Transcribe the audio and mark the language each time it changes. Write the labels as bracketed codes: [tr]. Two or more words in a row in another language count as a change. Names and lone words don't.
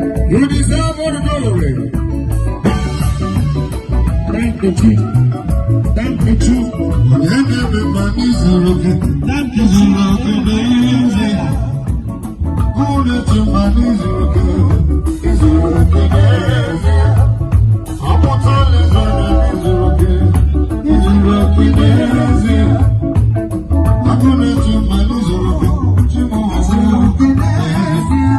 [en] You deserve all the glory. Thank you, Jesus. Thank you, Jesus. Thank you, Jesus. [ig] Unu eche mma na ị zuru oke, ị zuru oke n'ezie. Ọ pụtala ịzụ na ị zuru oke, ị zuru oke n'ezie. Unu eche mma na ị zuru oke, chi m, ị zuru oke n'ezie.